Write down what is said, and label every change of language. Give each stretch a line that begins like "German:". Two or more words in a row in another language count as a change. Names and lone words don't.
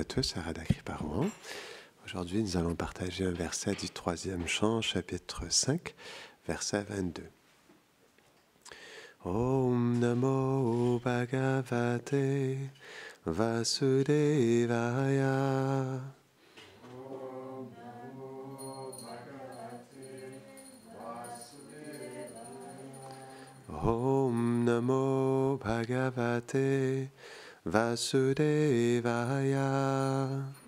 French: tous à Radha Kriparohan. Aujourd'hui, nous allons partager un verset du 3e chant, chapitre 5, verset 22.
Sanskrit: ॐ नमो भगवते वासुदेवाय. ॐ नमो भगवते वासुदेवाय.